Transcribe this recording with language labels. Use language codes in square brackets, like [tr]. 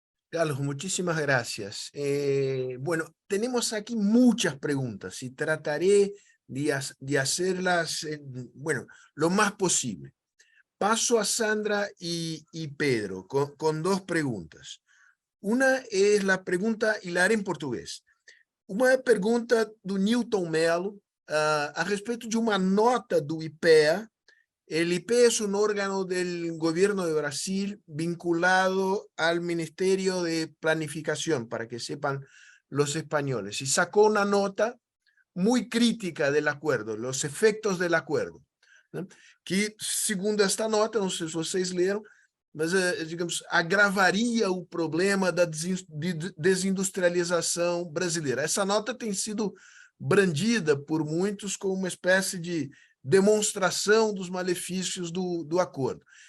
[es] Carlos, muchísimas gracias. Bueno, tenemos aquí muchas preguntas y trataré de hacerlas, bueno, lo más posible. Paso a Sandra y Pedro con 2 preguntas. [pt] Uma é a pergunta, e [es] la haré [pt] em português. Uma pergunta do Newton Mello, a respeito de uma nota do IPEA. [es] El IPEA es un órgano del gobierno de Brasil vinculado al Ministerio de Planificación, para que sepan los españoles, y sacó una nota muy crítica del acuerdo, los efectos del acuerdo, né? [pt] Que, segundo esta nota, não sei se vocês leram, mas, digamos, agravaria o problema da desindustrialização brasileira. Essa nota tem sido brandida por muitos como uma espécie de demonstração dos malefícios do acordo.